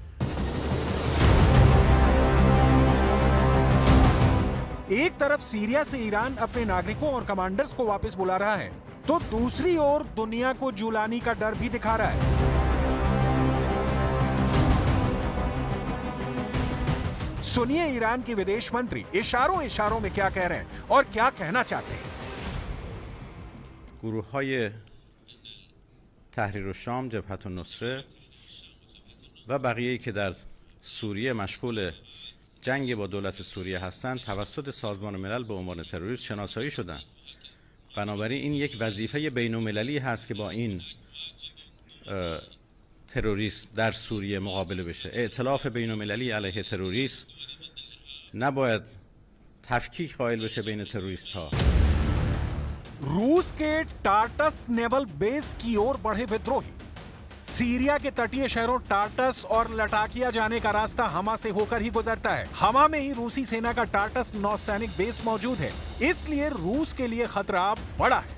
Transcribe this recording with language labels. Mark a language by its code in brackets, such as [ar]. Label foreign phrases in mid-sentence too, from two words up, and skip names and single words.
[hi] एक तरफ सीरिया से ईरान अपने नागरिकों और कमांडर्स को वापस बुला रहा है, तो दूसरी ओर दुनिया को जुलानी का डर भी दिखा रहा है। सुनिए ईरान के विदेश मंत्री इशारों में क्या कह रहे हैं और क्या कहना चाहते हैं। [fa] گروه‌های تحریر الشام، جبهة النصره و بقیه‌ای که در سوریه مشغول جنگ با دولت سوریه هستند توسط سازمان ملل به عنوان تروریست شناسایی شدند. بنابراین این یک وظیفه بین‌المللی هست که با این تروریسم در سوریه مقابله بشه. ائتلاف بین‌المللی علیه تروریسم نباید تفکیک قائل بشه بین تروریست‌ها. [hi] रूस के टार्टस नेवल बेस की ओर बढ़े विद्रोही। सीरिया के तटीय शहरों टार्टस और लटाकिया जाने का रास्ता हमा से होकर ही गुजरता है। हमा में ही रूसी सेना का टार्टस नौसैनिक बेस मौजूद है, इसलिए रूस के लिए खतरा बड़ा है।